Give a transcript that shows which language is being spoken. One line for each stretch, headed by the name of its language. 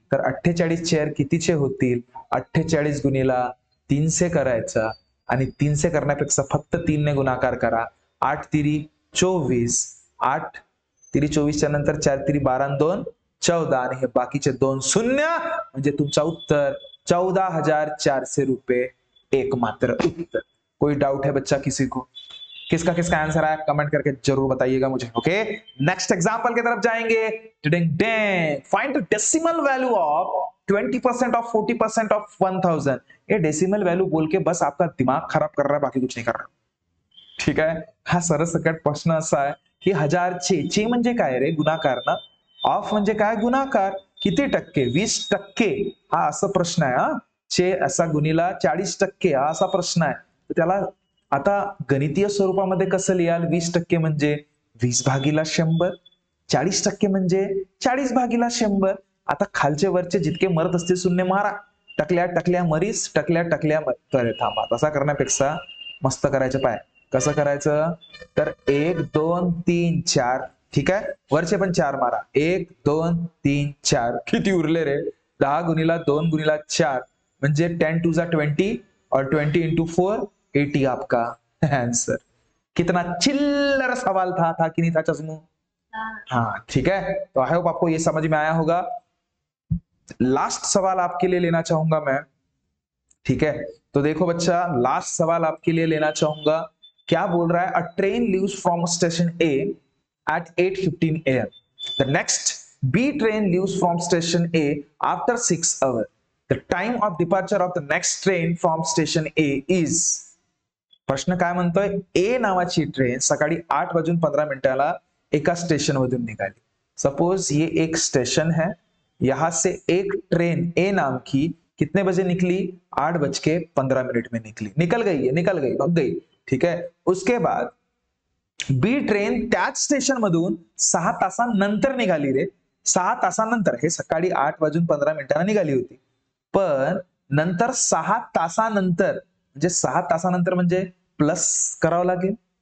Marathi: तर 48 चेअर कितीचे होतील? 48 गुणिला 300 करायचा, आणि 300 करण्यापेक्षा फक्त 3 ने गुणाकार करा. 8 तिरी 24, 8 तिरी 24 च्या नंतर 4 तिरी 12 आणि 2 14, आणि हे बाकीचे 2 शून्य, म्हणजे तुमचा उत्तर 14,400 रुपये एकमात्र उत्तर.
Hindi: कोई डाउट है बच्चा किसी को? किसका किसका आंसर आया कमेंट करके जरूर बताइएगा मुझे. ओके, नेक्स्ट एग्जांपल की तरफ जाएंगे.
English: Find the decimal value of 20% of 40% of 1000.
Hindi: ये डेसिमल वैल्यू बोल के बस आपका दिमाग खराब कर रहा है, बाकी कुछ नहीं कर रहा.
Marathi: ठीक आहे. हा सरसकट प्रश्न असा आहे की 1000 चे म्हणजे काय रे? गुणाकार ना. ऑफ म्हणजे काय? गुणाकार. किती टक्के? 20%. हा असा प्रश्न आहे. हा चे असा गुणिला 40%, हा असा प्रश्न आहे. त्याला आता गणितीय स्वरूपामध्ये कसं लिहाल? 20% म्हणजे 20 भागीला 100, 40% म्हणजे 40 भागीला 100. आता खालचे वरचे जितके मरत असते शून्य मारा. टकल्या टकल्या मरीस, टकल्या टकल्या थांबा. तसा करण्यापेक्षा मस्त करायचं. पाय कसं करायचं? तर 1 2 3 4. ठीक आहे, वरचे पण 4 मारा. 1 2 3 4. किती उरले रे? 10 गुणिला 2 गुणिला 4 म्हणजे 10 2 जा 20
Hindi: और 20 into 4 80 आपका आंसर. कितना चिल्लर सवाल था कि नहीं था चश्मू? हाँ ठीक है. तो आई होप आपको ये समझ में आया होगा. लास्ट सवाल आपके लिए लेना चाहूंगा मैं. ठीक है, तो देखो बच्चा, लास्ट सवाल आपके लिए लेना चाहूंगा. क्या बोल रहा है?
English: A train leaves from station A at 8:15 AM. The next B train leaves from station A after 6 hours. The time of departure of the next train from station A is.
Marathi: प्रश्न काय म्हणतोय, ए नावाची ट्रेन सकाळी 8:15 एका स्टेशन मधून निघाली.
Hindi: Suppose ये एक स्टेशन है, यहां से एक ट्रेन ए नाम की कितने बजे निकली, 8:15 में निकली, निकल गई, भाग गई. ठीक है. उसके बाद
Marathi: बी ट्रेन त्याच स्टेशन मधून 6 तासानंतर निघाली रे. 6 तासानंतर, हे सकाळी 8:15 निघाली होती, पण नंतर 6 तासानंतर, म्हणजे 6 तासानंतर म्हणजे प्लस करावं लागेल.